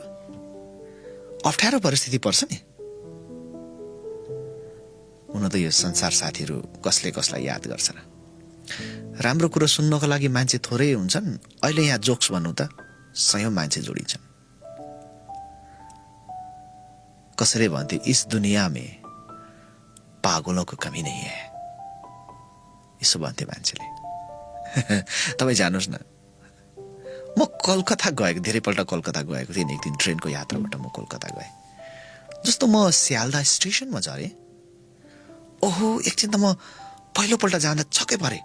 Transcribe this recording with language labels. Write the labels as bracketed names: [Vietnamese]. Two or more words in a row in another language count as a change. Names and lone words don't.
[Nepali] अप्ठ्यारो परिस्थिति पर्छ नि। हुन त यो संसार साथीहरू कसले कसलाई याद गर्छ र? राम्रो कुरो सुन्नको लागि मान्छे थोरै हुन्छन्। अहिले यहाँ जोक्स भन्नु त 100 मान्छे जोडिन्छन्। कसैले भन्थे [Hindi] इस दुनिया में पागलों को कमी नहीं है, [Nepali] यसो भन्थे मान्छेले। तपाईँ जानुहोस् न, म कलकत्ता गएको, धेरैपल्ट कलकत्ता गएको थिएँ। एक दिन ट्रेनको यात्राबाट म कलकत्ता गएँ। जस्तो म सियालदा स्टेसनमा झरेँ, ओहो एकछिन त म पहिलोपल्ट जाँदा छक्कै परेँ।